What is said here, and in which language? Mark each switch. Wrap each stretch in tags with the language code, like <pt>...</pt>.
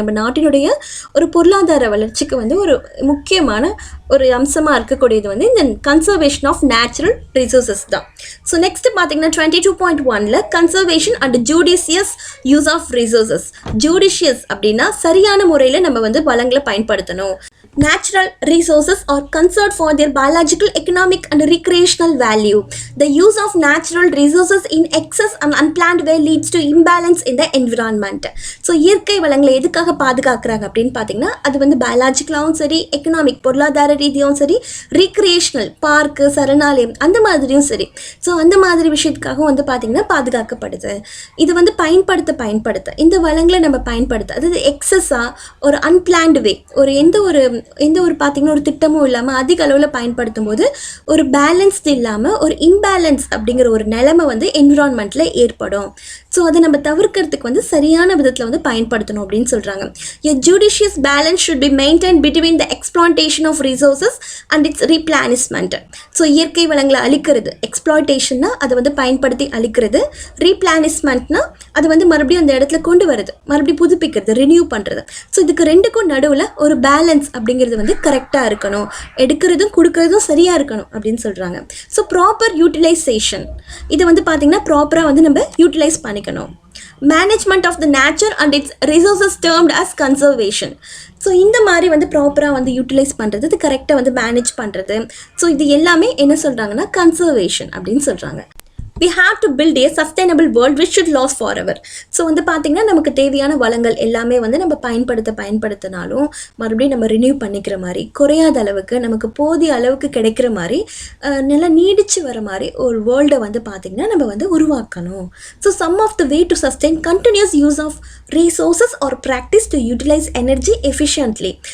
<ta>நம்ம நாட்டினுடைய ஒரு பொருளாதார வளர்ச்சிக்கு வந்து ஒரு முக்கியமான ஒரு அம்சமாக இருக்கக்கூடியது வந்து இந்த</ta> <en>conservation of natural resources</en> <ta>தான். ஸோ நெக்ஸ்ட் பார்த்தீங்கன்னா 22.1ல்</ta> <en>Conservation and judicious use of resources.</en> <ta>ஜூடிஷியஸ் அப்படின்னா சரியான முறையில் நம்ம வந்து வளங்களை பயன்படுத்தணும்.</ta> <en>Natural resources are conserved for their biological, economic and recreational value. The use of natural resources in excess and unplanned way leads to imbalance in the environment.</en> <ta>So இயற்கை வளங்களை எதுக்காக பாதுகாக்கிறாங்க அப்படின்னு பார்த்தீங்கன்னா அது வந்து பயாலஜிக்கலாகவும் சரி, எக்கனாமிக் பொருளாதார ரீதியாகவும் சரி, ரீக்ரியேஷனல் பார்க்கு, சரணாலயம் அந்த மாதிரியும் சரி. ஸோ அந்த மாதிரி விஷயத்துக்காகவும் வந்து பார்த்திங்கன்னா பாதுகாக்கப்படுது. இது வந்து பயன்படுத்த இந்த வளங்களை நம்ம பயன்படுத்த, அதாவது எக்ஸஸாக ஒரு அன்பிளான்டு வே, ஒரு எந்த ஒரு பார்த்திங்கன்னா ஒரு திட்டமும் இல்லாமல் அதிக அளவில் பயன்படுத்தும் போது ஒரு பேலன்ஸ்டு இல்லாமல் ஒரு இம்பேலன்ஸ் அப்படிங்கிற ஒரு நிலைமை வந்து என்விரான்மெண்ட்டில் ஏற்படும். ஸோ அதை நம்ம தவிர்க்கிறதுக்கு வந்து சரியான விதத்தில் வந்து பயன்படுத்தணும் அப்படின்னு சொல்கிறாங்க.</ta> <en>A judicious balance should be maintained between the exploitation of resources and its replenishment.</en> <ta>So இயற்கை வளங்களை அழிக்கிறது எக்ஸ்ப்ளாய்டேஷன்னா அதை வந்து பயன்படுத்தி அழிக்கிறது, ரீப்ளானிஷ்மெண்ட்னா அது வந்து மறுபடியும் அந்த இடத்துல கொண்டு வருது, மறுபடியும் புதுப்பிக்கிறது, ரினியூ பண்ணுறது. ஸோ இதுக்கு ரெண்டுக்கும் நடுவில் ஒரு பேலன்ஸ் அப்படிங்கிறது வந்து கரெக்டாக இருக்கணும், எடுக்கிறதும் கொடுக்கறதும் சரியாக இருக்கணும் அப்படின்னு சொல்கிறாங்க. ஸோ ப்ராப்பர் யூட்டிலைசேஷன், இதை வந்து பார்த்திங்கன்னா ப்ராப்பராக வந்து நம்ம யூட்டிலைஸ் பண்ணிக்கணும்.</ta> <en>Management of the nature and its resources termed as conservation.</en> <ta>So இந்த மாதிரி வந்து ப்ராப்பராக வந்து யூட்டிலைஸ் பண்ணுறது, இது கரெக்டாக வந்து மேனேஜ் பண்ணுறது. ஸோ இது எல்லாமே என்ன சொல்கிறாங்கன்னா கன்சர்வேஷன் அப்படின்னு சொல்கிறாங்க.</ta> <en>We have to build a sustainable world which should last forever.</en> <ta>So வந்து பார்த்திங்கன்னா நமக்கு தேவையான வளங்கள் எல்லாமே வந்து நம்ம பயன்படுத்தினாலும் மறுபடியும் நம்ம ரினியூ பண்ணிக்கிற மாதிரி, குறையாத அளவுக்கு நமக்கு போதிய அளவுக்கு கிடைக்கிற மாதிரி, நல்லா நீடிச்சு வர மாதிரி ஒரு வேர்ல்டை வந்து பார்த்திங்கன்னா நம்ம வந்து உருவாக்கணும்.</ta> <en>So some of the way to sustain continuous use of resources or practice to utilize energy efficiently.</en>